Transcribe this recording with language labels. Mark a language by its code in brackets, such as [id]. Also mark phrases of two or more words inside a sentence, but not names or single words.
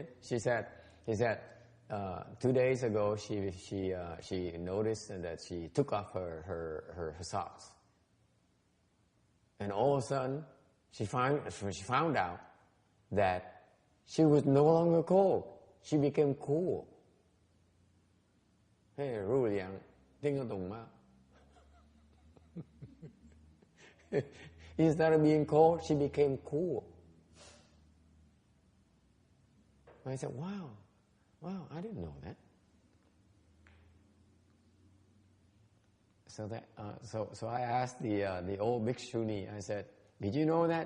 [en] She said 2 days ago she noticed that she took off her socks, and all of a sudden she found out that she was no longer cold. She became cool. [th] Hey, รู้หรือยัง [zh] 听得懂吗? [en] Instead of being cold, she became cool. I said, wow, I didn't know that. So I asked the old bhikshuni, I said, did you know that?